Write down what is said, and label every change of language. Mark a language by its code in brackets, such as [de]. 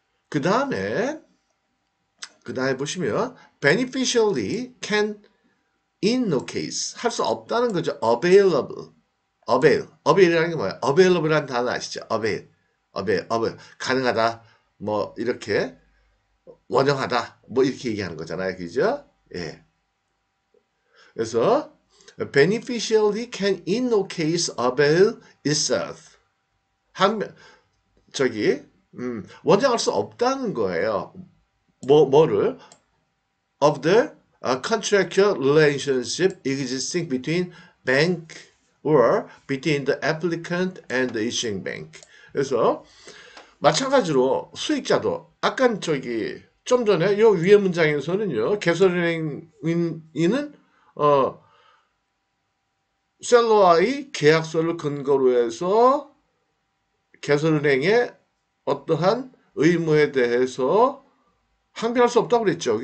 [ko] 그 다음에 보시면 [en] beneficially can in no case [ko] 할 수 없다는 거죠. avail이라는 게 뭐예요? available이라는 단어 아시죠? avail 가능하다 뭐 이렇게 원형하다 뭐 이렇게 얘기하는 거잖아요. 그죠? 예. 그래서 [en] beneficially can in no case avail itself [ko] 저기 원정할 수 없다는 거예요. 뭐를 [en] of the contractual relationship existing between bank or between the applicant and the issuing bank. [ko] 그래서 마찬가지로 수익자도 아까 저기 좀 전에 요 위에 문장에서는요 개설은행인은 셀러와의 계약서를 근거로 해서 개설은행의 어떠한 의무에 대해서 항변할 수 없다고 그랬죠.